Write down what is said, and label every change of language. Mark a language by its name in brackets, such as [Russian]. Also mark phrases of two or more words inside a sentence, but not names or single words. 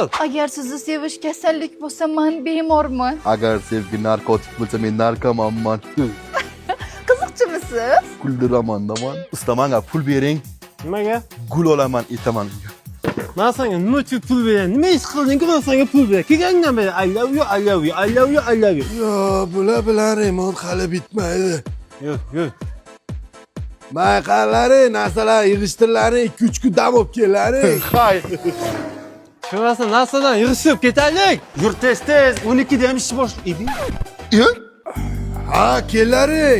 [Uzbek] Agar sizni sevish kasallik bo'lsa, men bemorman. Agar sevgi narkotik bo'lsa, men narkomanman. Qiziqchimisiz? Kuldiraman-da man. Usta, menga pul bering. Nimaga? Gul olaman, aytaman. Men senga nima uchun pul beraman? Nima ish qilding-ku men senga pul beraman? Kelgandan beri [English] I love you, I love you, I love you, I love you. [Uzbek] Yo, bular bilan remont hali bitmaydi. Yo'q. Mayqalari, narsalar yig'ishtirlaring, 2-3 kun dam olib kelaring. Hay. Shunasi narsadan yig'ishib ketaylik. Yur tez, 12 da ham ish boshlaydi. Ha, kelaring.